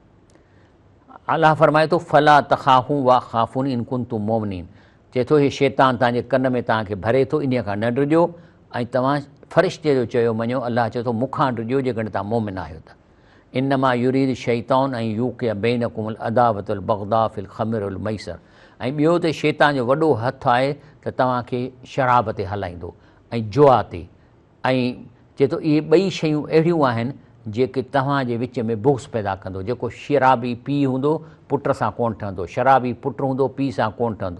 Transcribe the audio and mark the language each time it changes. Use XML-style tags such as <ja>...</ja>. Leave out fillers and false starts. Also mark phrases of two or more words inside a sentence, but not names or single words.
<sd>अलाह फरमाए थो</sd> <ar>فلا تخافوا وخافون إن كنتم مؤمنين,</ar> <sd>चए थो हे शैतान तव्हांजे कन में तव्हांखे भरे थो, इन खां न ॾिजो ऐं तव्हां फ़रिश्ते जो चयो मञो। अलाह चए थो मूंखां ॾिजो जेकॾहिं तव्हां मोमिन आहियो त।</sd> <ar>إنما يريد شيطان أن يوقع بينكم العداوة البغضاء في الخمر والميسر.</ar> <sd>ऐं ॿियो त शैतान जो वॾो हथु आहे त तव्हांखे शराब ते हलाईंदो ऐं जुआ ते, ऐं चए थो इहे ॿई शयूं अहिड़ियूं आहिनि जेके तव्हांजे विच में बुग़्ज़ पैदा कंदो। जेको शराबी पीउ हूंदो पुट सां कोन ठहंदो, शराबी पुटु हूंदो पीउ सां कोन ठहंदो।</sd>